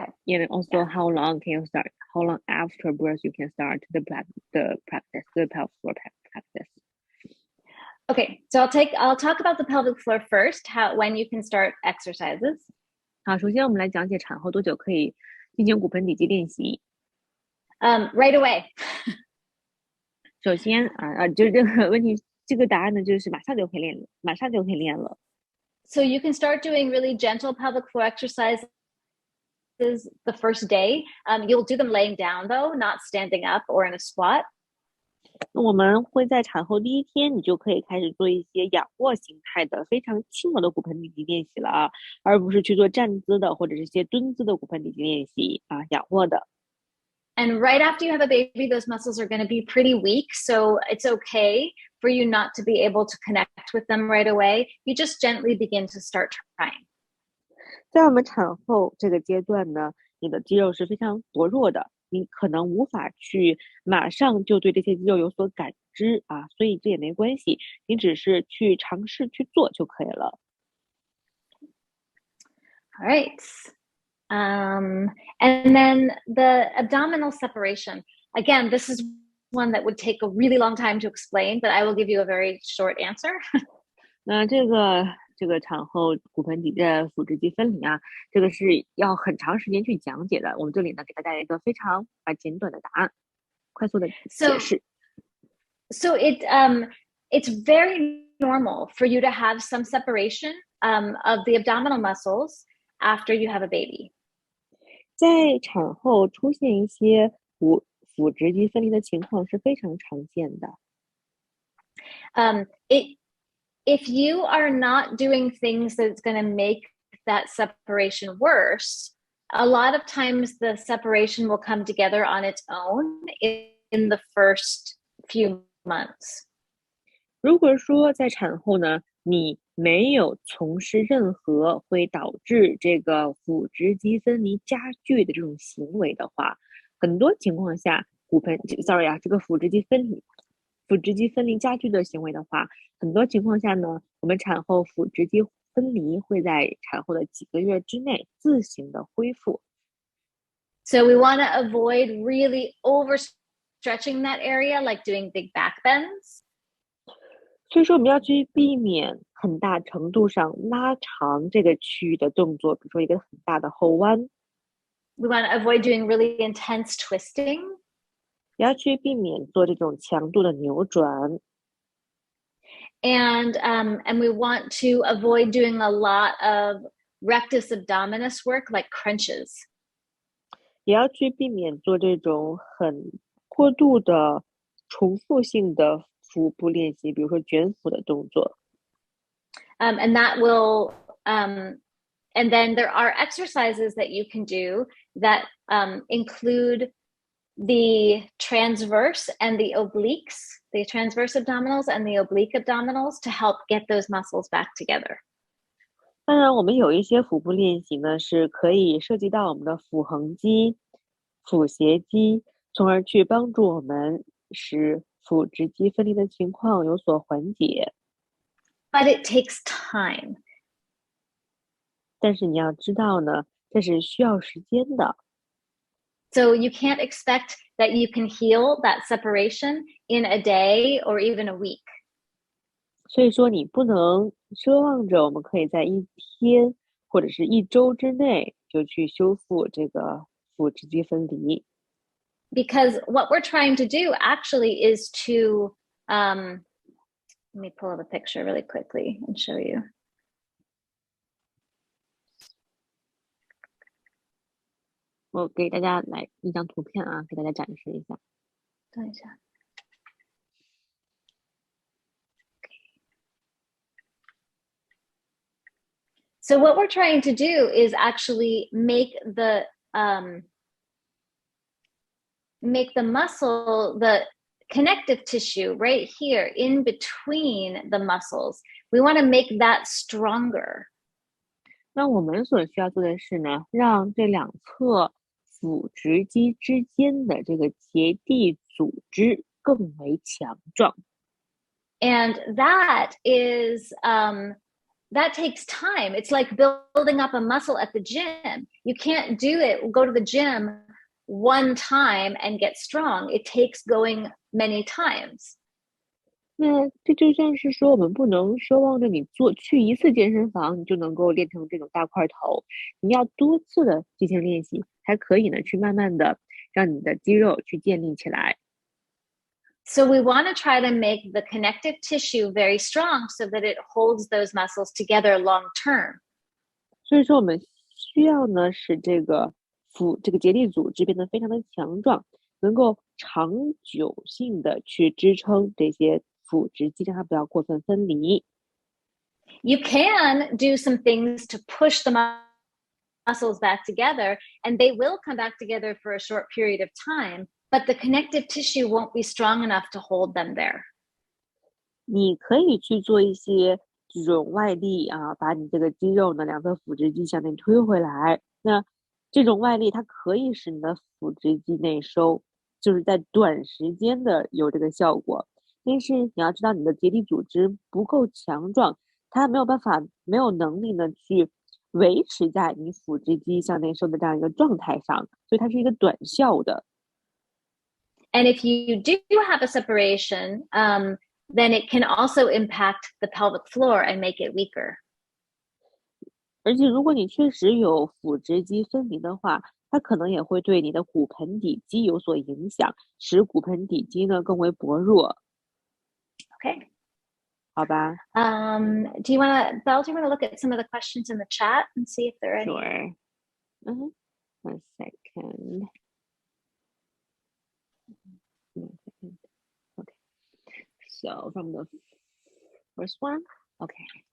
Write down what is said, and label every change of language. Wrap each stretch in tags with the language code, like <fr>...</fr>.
<en>And also how long can you start? How long after birth you can start the practice, the pelvic floor practice? Okay, so I'll talk about the pelvic floor first, when you can start exercises.</en> <zh>好，首先我们来讲解产后多久可以进行骨盆底肌练习。</zh> <en>Right away.</en> <zh>首先就这个问题，这个答案呢就是马上就可以练了。</zh> <en>So you can start doing really gentle pelvic floor exercises the first day. You'll do them laying down though, not standing up or in a squat.</en> <zh>我们会在产后第一天，你就可以开始做一些仰卧形态的非常轻柔的骨盆底肌练习了啊，而不是去做站姿的或者是一些蹲姿的骨盆底肌练习啊，仰卧的。</zh> <en>And right after you have a baby, those muscles are going to be pretty weak, so it's okay for you not to be able to connect with them right away. You just gently begin to start trying.</en> <zh>在我们产后这个阶段呢，你的肌肉是非常薄弱的。你可能无法去马上就对这些肌肉有所感知啊，所以这也没关系，你只是去尝试去做就可以了。</zh> <en>All right. And then the abdominal separation. Again, this is one that would take a really long time to explain, but I will give you a very short answer.</en> <zh>那这个产后骨盆底的腹直肌分离啊，这个是要很长时间去讲解的。我们这里呢，给大家一个非常简短的答案，快速的解释。</zh> <en>So it's very normal for you to have some separation of the abdominal muscles after you have a baby.</en> <zh>在产后出现一些腹直肌分离的情况是非常常见的。</zh> <en>If you are not doing things that's going to make that separation worse, a lot of times the separation will come together on its own in the first few months.</en> <zh>如果说在产后呢，你没有从事任何会导致这个腹直肌分离加剧的这种行为的话，很多情况下这个腹直肌分离加剧的行为的话，很多情况下呢，我们产后腹直肌分离会在产后的几个月之内自行的恢复。</zh> <en>So we want to avoid really overstretching that area, like doing big back bends.</en> <zh>所以说我们要去避免很大程度上拉长这个区域的动作，比如说一个很大的后弯。</zh> <en>We want to avoid doing really intense twisting.</en> <zh>也要去避免做这种强度的扭转。</zh> <en>And we want to avoid doing a lot of rectus abdominis work, like crunches.</en> <zh>也要去避免做这种很过度的重复性的腹部练习，比如说卷腹的动作。</zh> <en>And that will, and then there are exercises that you can do that include the transverse and the obliques, the transverse abdominals and the oblique abdominals to help get those muscles back together.</en> <zh>当然，我们有一些腹部练习呢，是可以涉及到我们的腹横肌、腹斜肌，从而去帮助我们使腹直肌分离的情况有所缓解。</zh> <en>But it takes time.</en> <zh>但是你要知道呢，这是需要时间的。</zh> <en>So you can't expect that you can heal that separation in a day or even a week.</en> <zh>所以说，你不能奢望着我们可以在一天或者是一周之内就去修复这个腹直肌分离。</zh> <en>Because what we're trying to do actually is to, let me pull up a picture really quickly and show you.</en> <zh>我给大家来一张图片啊，给大家展示一下。等一下。</zh> <en>So what we're trying to do is actually make the muscle, the connective tissue right here in between the muscles. We want to make that stronger.</en> <zh>那我们所需要做的是呢，让这两侧腹直肌之间的这个结缔组织更为强壮。</zh> <en>And that is that takes time. It's like building up a muscle at the gym. You can't do it, go to the gym one time and get strong. It takes going many times.</en> <zh>那这就像是说，我们不能奢望着你去一次健身房，你就能够练成这种大块头。你要多次的进行练习，才可以呢，去慢慢的让你的肌肉去建立起来。</zh> <en>So we want to try to make the connective tissue very strong so that it holds those muscles together long term.</en> <zh>所以说，我们需要呢，使这个结缔组织变得非常的强壮，能够长久性的去支撑这些腹直肌，让它不要过分分离。</zh> <en>You can do some things to push the muscles back together, and they will come back together for a short period of time, but the connective tissue won't be strong enough to hold them there.</en> <zh>你可以去做一些这种外力啊，把你这个肌肉呢，两侧腹直肌向内推回来。那这种外力它可以使你的腹直肌内收，就是在短时间的有这个效果。但是你要知道，你的结缔组织不够强壮，它没有能力呢去维持在你腹直肌向内收的这样一个状态上，所以它是一个短效的。</zh> <en>And if you do have a separation, then it can also impact the pelvic floor and make it weaker.</en> <zh>而且如果你确实有腹直肌分离的话，它可能也会对你的骨盆底肌有所影响，使骨盆底肌呢更为薄弱。</zh> <en>Okay.</en> <zh>好吧。</zh> <en>Do you want to look at some of the questions in the chat and see if there are any? Sure. 1 second. Okay. So from the first one, okay.</en>